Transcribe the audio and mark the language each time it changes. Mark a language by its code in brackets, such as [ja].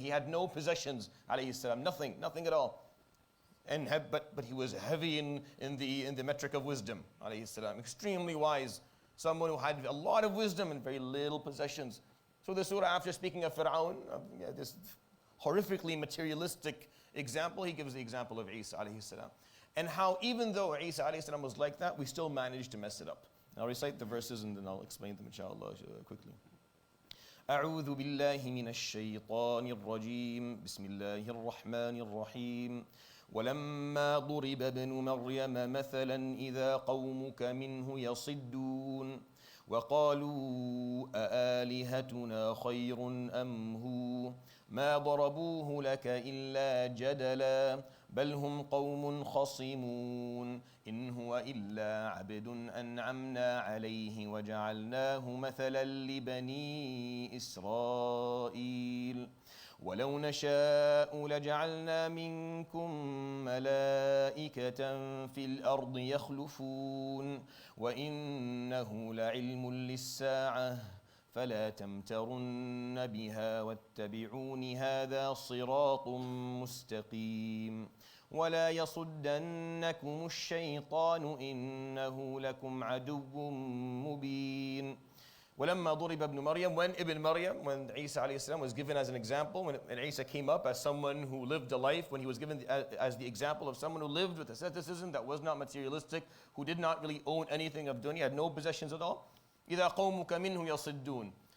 [en] He had no possessions, alayhi salam, nothing at all. But he was heavy in the metric of wisdom, alayhi salam, extremely wise, someone who had a lot of wisdom and very little possessions. So the surah, after speaking of Fir'aun, this horrifically materialistic example, he gives the example of Isa alayhi salam, and how even though Isa alayhi salam was like that, we still managed to mess it up. I'll recite the verses and then I'll explain them inshallah quickly. [ar] أعوذ بالله من الشيطان الرجيم بسم الله الرحمن الرحيم ولما ضرب ابن مريم مثلا إذا قومك منه يصدون وقالوا أآلهتنا خير أم هو ما ضربوه لك إلا جدلا بل هم قوم خصمون إن هو إلا عبد أنعمنا عليه وجعلناه مثلا لبني إسرائيل ولو نشاء لجعلنا منكم ملائكة في الأرض يخلفون وإنه لعلم للساعة فلا تمترن بها واتبعون هذا صراط مستقيم ولا يصدنكم الشيطان إنه لكم عدو مبين وَلَمَّا ضُرِبَ ابْنُ مَرْيَمْ [en] When Ibn Maryam, when Isa alayhi salam was given as an example, when Isa came up as someone who lived a life, when he was given as the example of someone who lived with asceticism that was not materialistic, who did not really own anything of dunya, had no possessions at all. [ar] إِذَا قَوْمُكَ مِنْهُ يَصِدُّونَ.